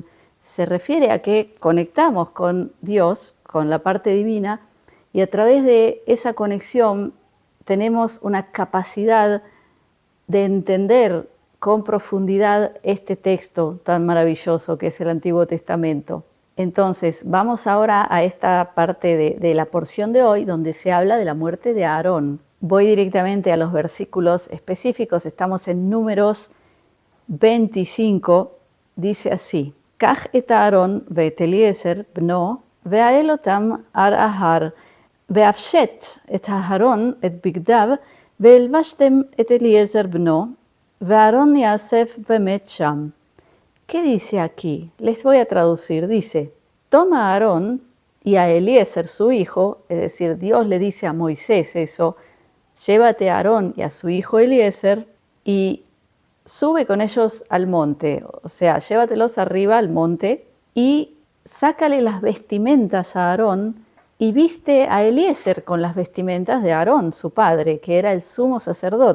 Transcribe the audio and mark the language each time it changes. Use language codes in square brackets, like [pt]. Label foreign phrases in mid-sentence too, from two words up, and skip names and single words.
[es] Se refiere a que conectamos con Dios, con la parte divina, y a través de esa conexión tenemos una capacidad de entender con profundidad este texto tan maravilloso que es el Antiguo Testamento. Entonces, vamos ahora a esta parte de la porción de hoy donde se habla de la muerte de Aarón. Voy directamente a los versículos específicos, estamos en Números 25, dice así: [he] קח את אהרן ואת אלעזר בנו והעל אתם הר ההר והפשט את אהרן את בגדיו והלבשתם את אלעזר בנו ואהרן יאסף ומת שם. [es] ¿Qué dice aquí? Les voy a traducir. Dice, toma a Aarón y a Eliezer su hijo, es decir, Dios le dice a Moisés eso, llévate a Aarón y a su hijo Eliezer y sube con ellos al monte, o sea, llévatelos arriba al monte y sácale las vestimentas a Aarón y viste a Eliezer con las vestimentas de Aarón, su padre, que era el sumo sacerdote.